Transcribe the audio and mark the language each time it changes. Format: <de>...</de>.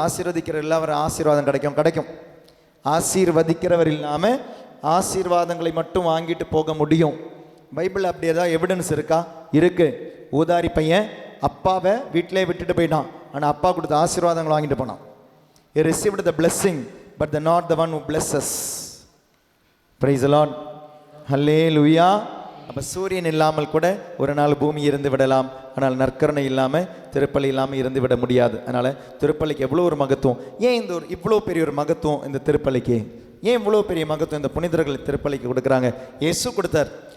<ta>ஆசீர்வதிக்கிற இல்லாமல் ஆசீர்வாதம் கிடைக்கும். ஆசீர்வதிக்கிறவர் இல்லாமல் ஆசீர்வாதங்களை மட்டும் வாங்கிட்டு போக முடியும். பைபிள் அப்படி ஏதாவது எவிடன்ஸ் இருக்கா? இருக்குது. ஊதாரி பையன் அப்பாவை வீட்டிலே விட்டுட்டு போயிட்டான், ஆனால் அப்பா கொடுத்த ஆசீர்வாதங்களை வாங்கிட்டு போனான்.</ta> <en>He received the blessing but not the one who blesses. Praise the Lord. Hallelujah.</en> <ta>அப்போ சூரியன் இல்லாமல் கூட ஒரு நாள் பூமி இருந்து விடலாம், ஆனால் நற்கருணை இல்லாமல் திருப்பலி இல்லாமல் இருந்து விட முடியாது. அதனால் திருப்பலிக்கு எவ்வளோ ஒரு மகத்துவம். ஏன் இந்த இவ்வளோ பெரிய ஒரு மகத்துவம் இந்த திருப்பலிக்கு? ஏன் இவ்வளோ பெரிய மகத்துவம் இந்த புனிதர்கள் திருப்பலிக்கு கொடுக்குறாங்க? இயேசு கொடுத்தார்.</ta>